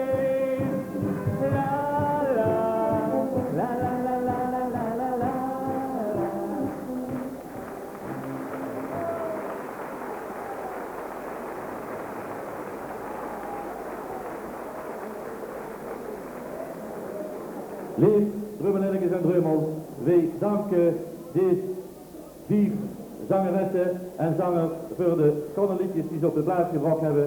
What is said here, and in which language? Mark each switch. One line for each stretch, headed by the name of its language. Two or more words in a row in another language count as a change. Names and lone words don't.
Dutch: La la, la la la la la la la la. Lief Drumelinnekes en Dreumels, wij danken deze 4 zangeressen en zangers voor de schone liedjes die ze op de plaats gebracht hebben.